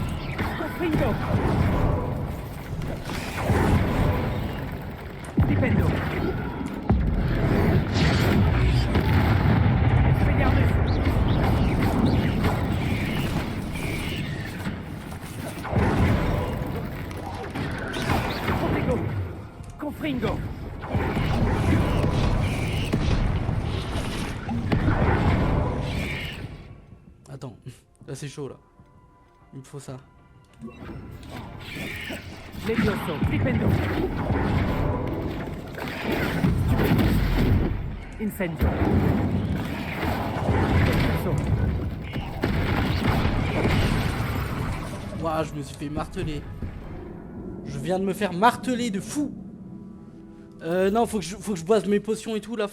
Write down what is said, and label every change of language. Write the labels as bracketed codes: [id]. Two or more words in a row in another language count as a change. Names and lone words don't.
[fr] Confringo. Dipendo. Expelliarmus. Confringo. Confringo. Attends, là c'est chaud là. Il me faut ça. Levioso. Dipendo. Incendio. Repulso. Waouh, je me suis fait marteler. Je viens de me faire marteler de fou. Non, faut que je boise mes potions et tout là.